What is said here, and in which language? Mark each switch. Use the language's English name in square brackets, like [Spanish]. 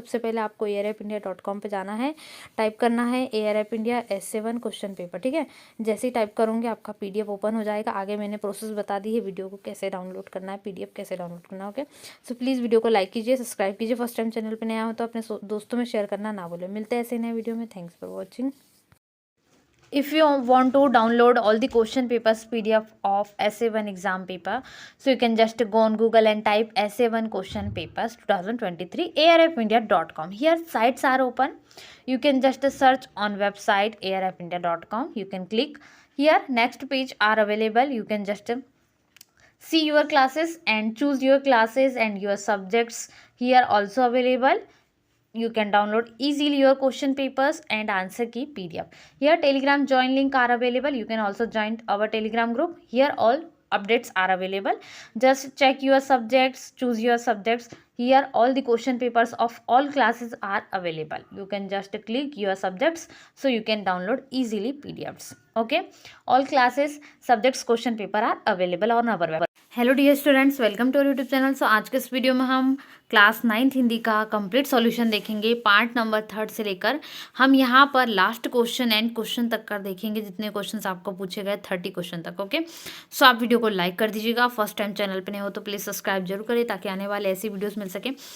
[Hindi] सबसे पहले आपको arfindia.com पे जाना है, टाइप करना है ARF India S7 question paper. ठीक है, जैसे ही टाइप करोगे आपका PDF ओपन हो जाएगा। आगे मैंने प्रोसेस बता दी है, वीडियो को कैसे डाउनलोड करना है, PDF कैसे डाउनलोड करना है। ओके, सो प्लीज़ वीडियो को लाइक कीजिए, सब्सक्राइब कीजिए। फर्स्ट टाइम चैनल पर नया हो तो अपने दोस्तों में शेयर करना ना भूलें। मिलते हैं ऐसे नए वीडियो में। [English] Thanks for watching. If you want to download all the question papers PDF of SA1 exam paper, so you can just go on Google and type SA1 question papers 2023 arfindia.com. Here sites are open. You can just search on website arfindia.com. You can click here, next page are available. You can just see your classes and choose your classes and your subjects here also available. You can download easily your question papers and answer key PDF. Here Telegram join link are available. You can also join our Telegram group. Here all updates are available. Just check your subjects, choose your subjects. Here all the question papers of all classes are available. You can just click your subjects, so you can download easily PDFs. Okay, all classes subjects question paper are available on our website. Hello dear students, welcome to our YouTube channel. [Hindi] सो आज के इस video में हम class 9th Hindi का complete solution देखेंगे, part number 3 से लेकर हम यहाँ पर लास्ट क्वेश्चन एंड क्वेश्चन तक का देखेंगे, जितने क्वेश्चंस आपको पूछे गए 30 क्वेश्चन तक। ओके, सो आप वीडियो को लाइक कर दीजिएगा। फर्स्ट टाइम चैनल पर नहीं हो तो प्लीज़ सब्सक्राइब जरूर करें, ताकि आने वाले ऐसी वीडियोज़ मिलते सके।